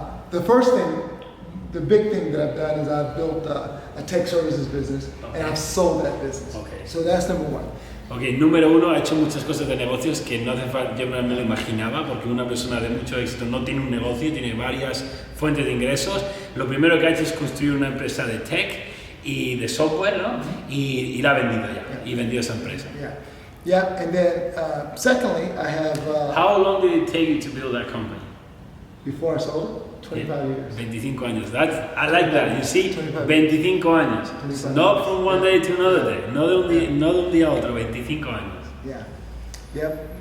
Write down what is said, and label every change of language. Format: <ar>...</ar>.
<en>The first thing, the big thing that I've done is I've built a tech services business, and I've sold that business. Okay. So that's number one.</en> <es>Ok, número uno, ha hecho muchas cosas de negocios que no hace falta, yo no me lo imaginaba, porque una persona de mucho éxito no tiene un negocio, tiene varias fuentes de ingresos. Lo primero que ha hecho es construir una empresa de tech y de software, ¿no? Y la ha vendido ya, y vendido esa empresa.</es> <en>Yeah, and then secondly, I have... How long did it take you to build that company? Before I sold it? 25 years.</en> <es>25 años.</es> <en>I like that. You see,</en> <es>25 años. 25</es> <en>Not from one day to another day.</en> <es>No de un día a otro, 25 años.</es> <en>Yeah. Yep.</en>